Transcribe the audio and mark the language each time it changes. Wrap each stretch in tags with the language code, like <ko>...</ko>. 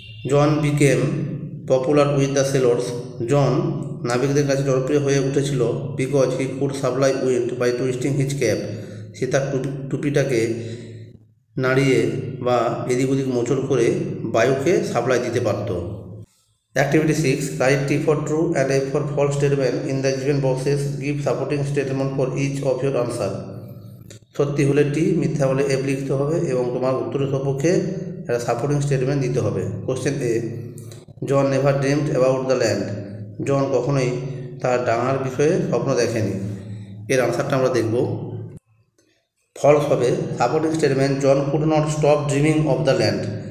<en>John became popular with the sailors.</en> <bn>জন নাবিকদের কাছে জনপ্রিয় হয়ে উঠেছিল</bn> <en>Because he could supply wind by twisting his cap.</en> <bn>সে তার টুপিটাকে নাড়িয়ে বা এদিক ওদিক মোচড় করে বায়ুকে সাপ্লাই দিতে পারত।</bn> <en>Activity 6, write T for true and A for false statement in the given boxes. Give supporting statement for each of your answer.</en> <bn>সত্যি হলে টি, মিথ্যা হলে এফ লিখতে হবে এবং তোমার উত্তরের সপক্ষে একটা সাপোর্টিং স্টেটমেন্ট দিতে হবে।</bn> <en>Question A, John never dreamed about the land.</en> <bn>জন কখনোই তার ডাঙার বিষয়ে স্বপ্ন দেখেনি। এর আনসারটা আমরা দেখব। ফলস হবে supporting statement,</bn> <en>John could not stop dreaming of the land.</en>